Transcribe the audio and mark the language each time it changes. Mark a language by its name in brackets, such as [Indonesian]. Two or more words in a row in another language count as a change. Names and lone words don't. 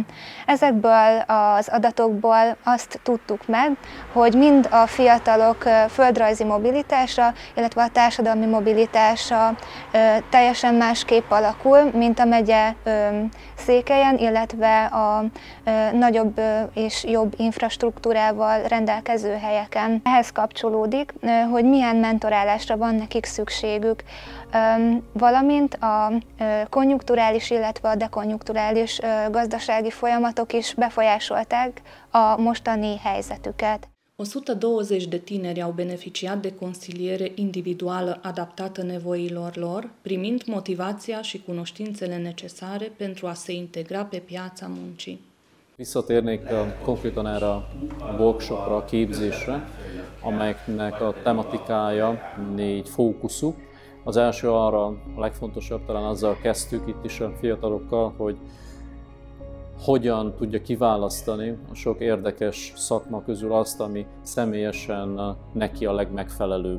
[Hungarian] Ezekből az adatokból azt tudtuk meg, hogy mind a fiatalok földrajzi mobilitása, illetve a társadalmi mobilitása teljesen másképp alakul, mint a megye székelyen, illetve a nagyobb és jobb infrastruktúrával rendelkező helyeken. Ehhez kapcsolódik, hogy milyen mentorálásra van nekik szükségük, valamint a konjunkturális, illetve a dekonjunkturális gazdasági folyamatok is befolyásolták a mostani helyzetüket. [Romanian] 120 de tineri au beneficiat de consiliere individuală adaptată nevoilor lor, primind motivația și cunoștințele necesare pentru a se integra pe piața muncii. [Hungarian] Visszatérnék konkrétan erre a workshopra, a képzésre, amelyeknek a tematikája 4 fókuszú. Az első arra a legfontosabb, talán azzal kezdtük itt is a fiatalokkal, hogy hogyan tudja kiválasztani a sok érdekes szakma közül azt, ami személyesen neki a legmegfelelőbb.